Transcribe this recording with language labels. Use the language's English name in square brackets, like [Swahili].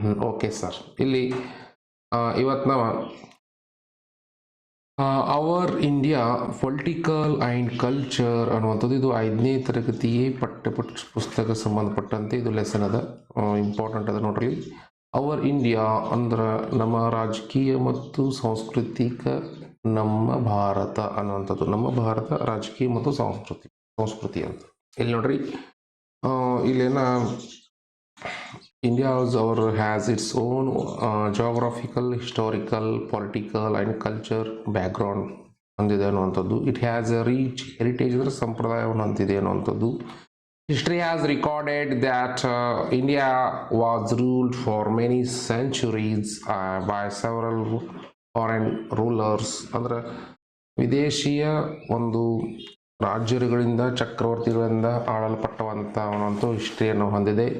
[Kannada] Okay sir, ಇಲ್ಲಿ ಇವತ್ತು ನಾವು [English] our India political and culture [Kannada] ಅನ್ನುವಂಥದ್ದು ಇದು 5ನೇ ತರಗತಿಗೆ ಪುಸ್ತಕ ಸಂಬಂಧಪಟ್ಟಂತೆ ಇದು ಲೆಸನ್ ಅದ, ಇಂಪಾರ್ಟೆಂಟ್ ಅದ ನೋಡ್ರಿ. [English] our India [Kannada] ಅಂದ್ರೆ ನಮ್ಮ ರಾಜಕೀಯ ಮತ್ತು ಸಾಂಸ್ಕೃತಿಕ ನಮ್ಮ ಭಾರತ ಅನ್ನುವಂಥದ್ದು. ನಮ್ಮ ಭಾರತ ರಾಜಕೀಯ ಮತ್ತು ಸಂಸ್ಕೃತಿ ಅಂತ ಇಲ್ಲಿ ನೋಡ್ರಿ. [English] ಇಲ್ಲೇನ India has its own geographical, historical, political and culture background [Kannada] ಹೊಂದಿದೆ ಅನ್ನುವಂಥದ್ದು. [English] it has a rich heritage [Kannada] ಅಂದರೆ ಸಂಪ್ರದಾಯವನ್ನು ಹೊಂದಿದೆ ಅನ್ನುವಂಥದ್ದು. [English] History has recorded that India was ruled for many centuries by several foreign rulers. [Kannada] ಅಂದ್ರೆ ವಿದೇಶಿಯ ಒಂದು ರಾಜ್ಯಗಳಿಂದ ಚಕ್ರವರ್ತಿಗಳಿಂದ ಆಳಲ್ಪಟ್ಟವಂಥ ಒಂದಂತೂ ಹಿಸ್ಟ್ರಿಯನ್ನು ಹೊಂದಿದೆ.